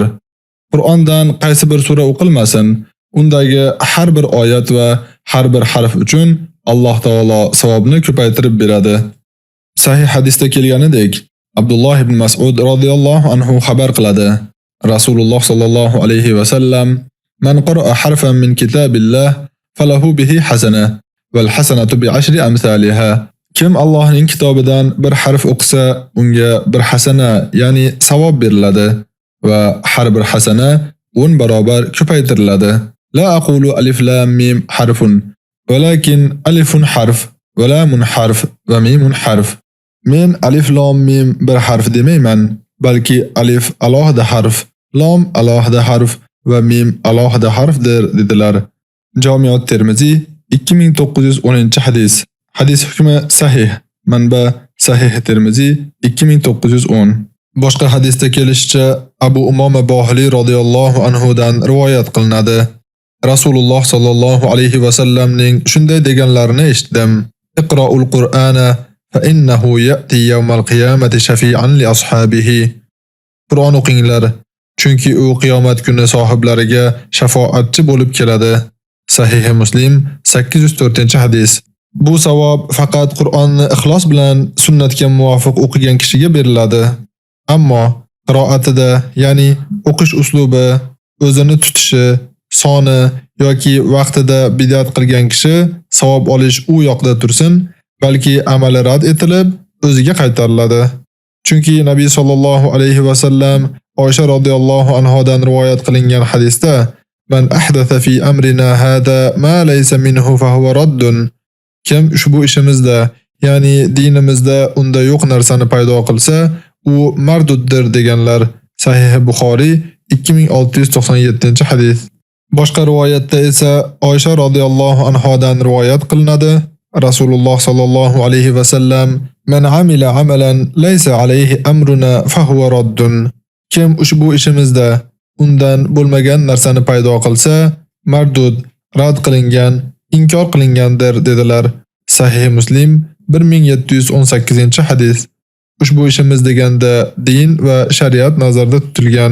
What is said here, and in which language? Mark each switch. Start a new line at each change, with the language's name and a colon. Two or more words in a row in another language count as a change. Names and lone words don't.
Uzbek: Qur'ondan qaysi bir sura o'qilmasin, undagi har bir oyat va har bir harf uchun Alloh taolo savobni ko'paytirib beradi. Sahih hadisda kelganidek, Abdulloh ibn Mas'ud
Arabic: رضي الله عنه
Uzbek: xabar qiladi.
Arabic: رسول الله صلى الله عليه وسلم: "من قرأ حرفا من كتاب الله فله به حسنة والحسنة بـ10 أمثالها."
Uzbek: Kim Allohning kitobidan bir harf o'qisa, unga bir hasana, ya'ni savob beriladi va har bir hasana 10 barobar ko'paytiriladi.
Arabic: لا أقول ألف لام ميم حرف، ولكن ألف حرف، ولام حرف وميم حرف.
Uzbek: Men alif lam mim bir harf demayman, balki alif alohida harf, lam alohida harf va mim alohida harfdir dedilar. Jamiat Termiziy 2910-hadis. Hadis hukmi sahih. Manba Sahih Termiziy 2910. Boshqa hadisda kelishicha Abu Umoma Bohili
Arabic: رضي الله عنه
Uzbek: dan rivoyat qilinadi.
Arabic: رسول الله صلى الله عليه وسلم
Uzbek: shunday deganlarini eshitdim:
Arabic: اقرؤوا القرآن فإنه يأتي يوم القيامة شفيعا لأصحابه."
Uzbek: Qur'on o'qinglar, chunki u qiyomat kuni sohiblariga shafoatchi bo'lib keladi. Sahih Muslim 804-hadis. Bu savob faqat Qur'onni ixlos bilan sunnatga muvofiq o'qigan kishiga beriladi. Ammo qiroatida, ya'ni o'qish uslubi, o'zini tutishi, soni yoki vaqtida bid'at qilgan kishi savob olish u yoqda tursin, balki amali rad etilib o'ziga qaytariladi. Chunki Nabiy
Arabic: صلى الله عليه وسلم
Uzbek: Oysha radhiyallohu anhodan rivoyat qilingan hadisda:
Arabic: من أحدث في أمرنا هذا ما ليس منه فهو رد."
Uzbek: Kim ushbu ishimizda, ya'ni dinimizda unda yo'q narsani paydo qilsa, u marduddir deganlar. Sahih Buxoriy 2697-hadis. Boshqa rivoyatda esa Oysha radhiyallohu anhodan rivoyat qilinadi.
Arabic: رسول الله صلى الله عليه وسلم: "من عمل عملا ليس عليه أمرنا فهو رد."
Uzbek: Kim ushbu ishimizda undan bo'lmagan narsani paydo qilsa, mardud, rad qilingan, inkor qilingandir dedilar. Sahih Muslim 1718-hadis. Ushbu ishimiz deganda din va shariat nazarda tutilgan.